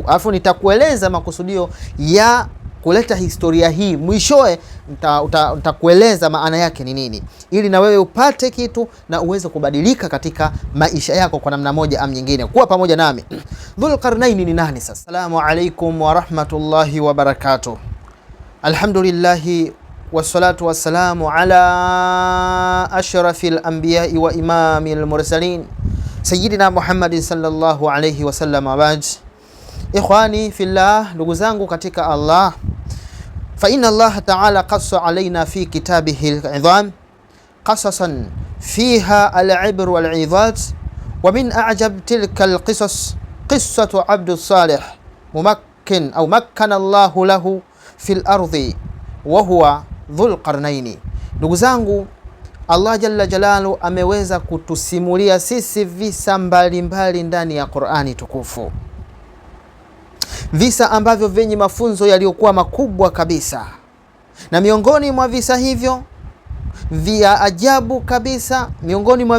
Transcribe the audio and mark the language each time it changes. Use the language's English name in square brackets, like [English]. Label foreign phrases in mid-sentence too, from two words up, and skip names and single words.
[Swahili] Alafu nitakueleza makusudio ya kuleta historia hii, mwishowe nitakueleza maana yake ni nini, ili na wewe upate kitu na uweze kubadilika katika maisha yako kwa namna moja am nyingine. Kuwa pamoja nami. Dhulqarnaini ni nani sasa? [Arabic] السلام عليكم ورحمة الله وبركاته. الحمد لله والصلاة والسلام على أشرف الأنبياء وإمام المرسلين سيدنا محمد صلى الله عليه وسلم. بعد، إخواني في الله, [Swahili] ndugu zangu katika Allah, [Arabic] فإن الله تعالى قص علينا في كتابه العظيم قصصا فيها العبر والعظات، ومن أعجب تلك القصص قصة عبد صالح ممكن أو مكن الله له في الأرض وهو ذو القرنين. [Swahili] Ndugu zangu, Allah [Arabic] جل جلاله [Swahili] ameweza kutusimulia sisi visa mbalimbali ndani ya Qur'ani tukufu, visa ambavyo vyenye mafunzo yaliyokuwa makubwa kabisa, na miongoni mwa visa hivyo vya ajabu kabisa, miongoni mwa